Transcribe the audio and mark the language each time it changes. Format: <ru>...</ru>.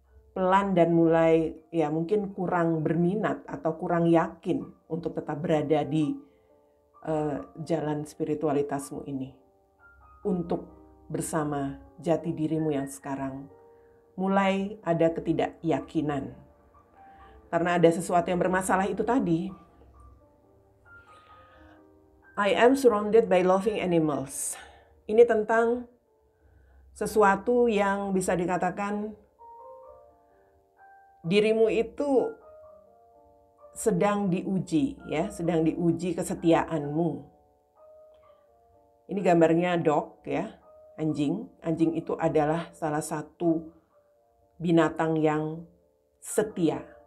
<id>Pelan dan mulai mungkin kurang berminat atau kurang yakin untuk tetap berada di jalan spiritualitasmu ini. Untuk bersama jati dirimu yang sekarang. Mulai ada ketidakyakinan. Karena ada sesuatu yang bermasalah itu tadi.</id> <en>I am surrounded by loving animals.</en> <id>Ini tentang sesuatu yang bisa dikatakan dirimu itu sedang diuji, ya, sedang diuji kesetiaanmu. Ini gambarnya dog, ya, anjing. Anjing itu adalah salah satu binatang yang setia.</id>